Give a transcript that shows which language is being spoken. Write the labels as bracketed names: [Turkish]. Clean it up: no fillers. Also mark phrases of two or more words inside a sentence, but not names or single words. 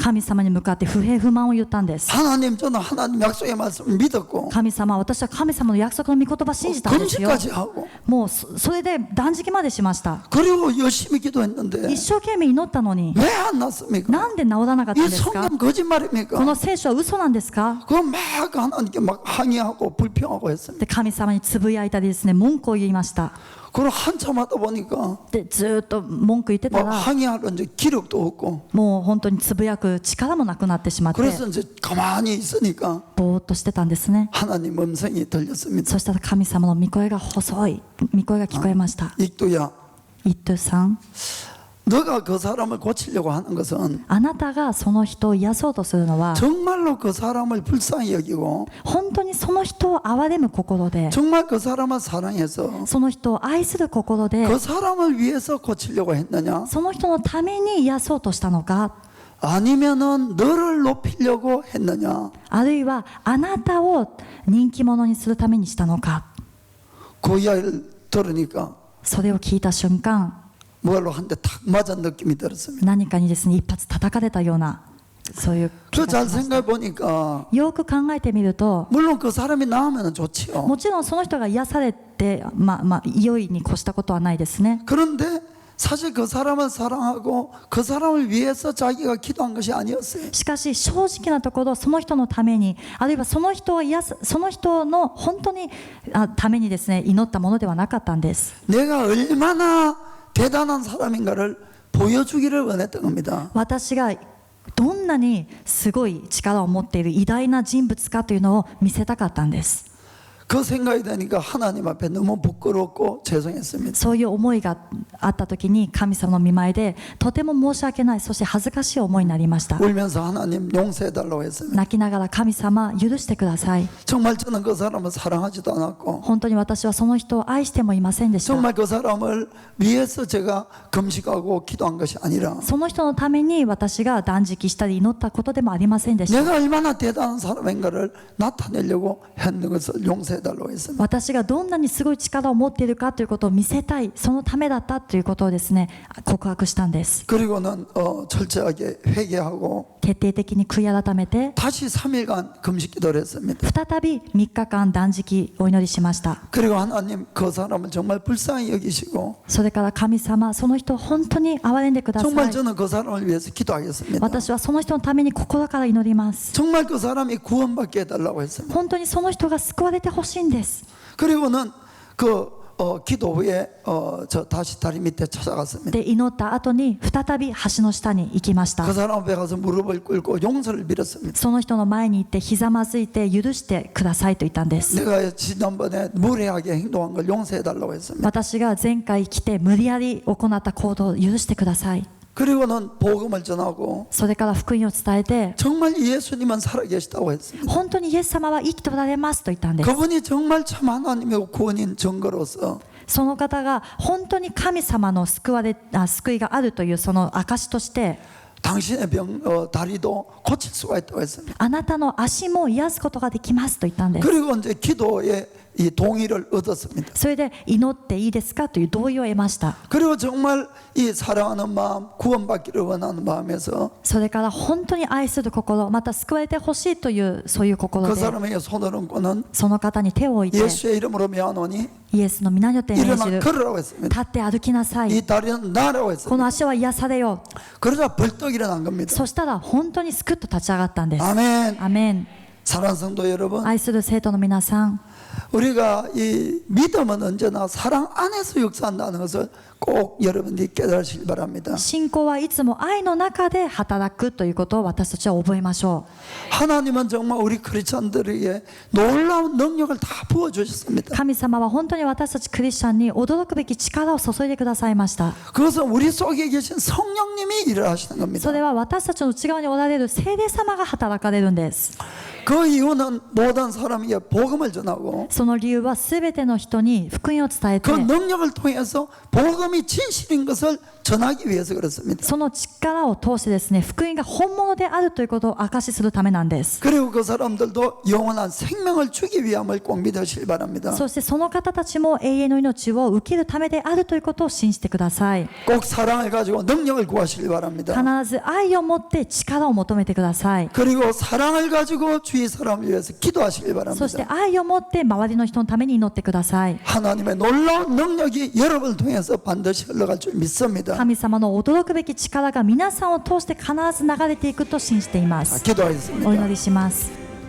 [Japanese] 神様に向かって不平不満を言ったんです。 [Korean] 하나님 저는 하나님 약속의 말씀을 믿었고 [Japanese] 神様、私は神様の約束の御言葉信じたんですよ。 [Korean] 금식까지 하고 [Japanese] もうそれで断食までしました。 [Korean] 그리고 열심히 기도했는데 [Japanese] 一生懸命祈ったのに、 [Korean] 왜 안 났습니까? [Japanese] なんで治らなかったん [Korean] 이 [Japanese] ですか？ [Korean] 성경 거짓말입니까? [Japanese] この聖書は嘘なんですか？ [Korean] 그거 막 하나님께 막 항의하고 불평하고 했습니다. [Japanese] で神様につぶやいたりですね、文句を言いました。 [Korean] 그리고 한참 하다 보니까 [Japanese] でずーっと文句言ってた [Korean] 막 [Japanese] ら、 [Korean] 항의하는 이제 기력도 없고 [Japanese] もう本当につぶやく力もなくなってしまって、 [Korean] 그래서 이제 가만히 있으니까 [Japanese] ぼーっとしてたんですね。 [Korean] 하나님 음성이 들렸습니다. [Japanese] そしたら神様の御声が細い御声が聞こえました。 [Korean] 익두야 [Japanese] イットゥさん、 [Korean] 너가 그 사람을 고치려고 하는 것은 [Japanese] あなたがその人を癒そうとするのは [Korean] 정말로 그 사람을 불쌍히 여기고 [Japanese] 本当にその人を憐れむ心で [Korean] 정말 그 사람을 사랑해서 [Japanese] その人を愛する心で [Korean] 그 사람을 위해서 고치려고 했느냐? [Japanese] その人のために癒そうとしたのか [Korean] 아니면은 너를 높이려고 했느냐? [Japanese] あるいはあなたを人気者にするためにしたのか [Korean] 그 이야기를 들으니까 [Japanese] それを聞いた瞬間 [Korean] 뭐로 한 대 탁 맞은 느낌이 들었습니다. [Japanese] 何かにですね一発叩かれたようなそういう気 [Korean] 그 [Japanese] が [Korean] 잘 [Japanese] しました [Korean] 생각해 보니까 [Japanese] よく考えてみると [Korean] 물론 그 사람이 나으면 좋지요. [Japanese] もちろんその人が癒されて良いに越したことはないですね [Korean] 그런데 사실 그 사람을 사랑하고 그 사람을 위해서 자기가 기도한 것이 아니었어요. [Japanese] しかし正直なところその人のためにあるいはその人を癒すその人の本当にためにですね祈ったものではなかったんです [Korean] 내가 얼마나 대단한 사람인가를 보여주기를 원했던 겁니다. [Japanese] 私がどんなにすごい力を持っている偉大な人物かというのを見せたかったんです [Korean] 그 생각이 드니까 하나님 앞에 너무 부끄럽고 죄송했습니다. [Japanese] そういう思いがあった時に神様の御前でとても申し訳ないそして恥ずかしい思いになりました [Korean] 울면서 하나님 용서해달라고 했습니다. [Japanese] 泣きながら神様許してください [Korean] 정말 저는 그 사람을 사랑하지도 않았고 [Japanese] 本当に私はその人を愛してもいませんでした [Korean] 정말 그 사람을 위해서 제가 금식하고 기도한 것이 아니라 [Japanese] その人のために私が断食したり祈ったことでもありませんでした [Korean] 내가 얼마나 대단한 사람인가를 나타내려고 했는 것을 용서해달라고 했습니다. [Japanese] 私がどんなにすごい力を持っているかということを見せたいそのためだったということをですね告白したんです [Korean] 그리고는 철저하게 회개하고 [Japanese] 徹底的に悔い改めて [Korean] 다시 3일간 금식 기도를 했습니다. [Japanese] 再び3日間断食お祈りしました [Korean] 그리고 하나님 그 사람을 정말 불쌍히 여기시고 [Japanese] それから神様その人を本当に憐れんでくださ [Korean] 정말 [Japanese] い [Korean] 저는 그 사람을 위해서 기도하겠습니다. [Japanese] 私はその人のために心から祈ります [Korean] 정말 그 사람이 구원받게 해달라고 했습니다. [Japanese] 本当にその人が救われてほしいんです [Korean] 그리고는 기도 후에 저 다시 다리 밑에 찾아갔습니다. [Japanese] で祈った後に再び橋の下に行きました [Korean] 그 사람 앞에 가서 무릎을 꿇고 용서를 빌었습니다. [Japanese] その人の前に行ってひざまずいて許してくださいと言ったんです [Korean] 내가 지난번에 무례하게 행동한 걸 용서해달라고 했습니다. [Japanese] 私が前回来て無理やり行った行動を許してください [Korean] 그리고는 복음을 전하고 [Japanese] それから福音を伝えて [Korean] 정말 예수님은 살아계시다고 했습니다. [Japanese] 本当にイエス様は生きておられますと言ったんです [Korean] 그분이 정말 참 하나님의 구원인 증거로서 [Japanese] その方が本当に神様の救いがあるというその証として [Korean] 당신의 다리도 고칠 수가 있다고 했습니다. [Japanese] あなたの足も癒すことができますと言ったんです [Korean] 그리고 이제 기도에 이 동의를 얻었습니다. [Japanese] それで祈っていいですかという同意を得ました [Korean] 그리고 정말 이 사랑하는 마음, 구원받기를 원하는 마음에서 [Japanese] それから本当に愛する心また救われてほしいというそういう心 [Korean] 그 [Japanese] で [Korean] 사람에게 손을 얹고는 [Japanese] その方に手を置いて [Korean] 예수의 이름으로 명하노니 [Japanese] イエスの皆によって命じ [Korean] 일어나 [Japanese] る [Korean] 걸으라고 했습니다. [Japanese] 立って歩きなさい [Korean] 이 다리는 나라고 [Japanese] こ [Korean] 했습니다. [Japanese] の足は癒されよ [Korean] 그러자 벌떡 일어난 겁니다. [Japanese] そしたら本当にすくっと立ち上がったんです [Korean] 아멘. [Japanese] アメン [Korean] 사랑하는 성도 여러분, [Japanese] 愛する生徒の皆さん [Korean] 우리가 이 믿음은 언제나 사랑 안에서 역사한다는 것을 꼭 여러분들이 깨달으시기 바랍니다. [Japanese] 信仰はいつも愛の中で働くということを私たちは覚えましょ [Korean] 하나님은 정말 우리 크리스천들에게 놀라운 능력을 다 부어주셨습니다. [Japanese] う神様は本当に私たちクリスチャンに驚くべき力を注いでくださいました [Korean] 그것은 우리 속에 계신 성령님이 일을 하시는 겁니다. [Japanese] それは私たちの内側におられる聖霊様が働かれるんです [Korean] 그 이유는 모든 사람에게 복음을 전하고 [Japanese] その理由は全ての人に福音を伝えて [Korean] 그 능력을 통해서 복음이 진실인 것을 전하기 위해서 그렇습니다. [Japanese] その力を通してですね福音が本物であるということを証しするためなんです [Korean] 그리고 그 사람들도 영원한 생명을 주기 위함을 꼭 믿으시기 바랍니다. [Japanese] そしてその方たちも永遠の命を受けるためであるということを信じてください [Korean] 꼭 사랑을 가지고 능력을 구하시기 바랍니다. [Japanese] 必ず愛を持って力を求めてください [Korean] 그리고 사랑을 가지고 주위 사람을 위해서 기도하시기 [Japanese] そして [Korean] 바랍니다. [Japanese] 愛を持って周りの人のために祈ってください [Korean] 하나님의 놀라운 능력이 여러분을 통해서 반드시 흘러갈 줄 믿습니다. [Japanese] 神様の驚くべき力が皆さんを通して必ず流れていくと信じています [Korean] 기도하겠습니다. [Japanese] お祈りします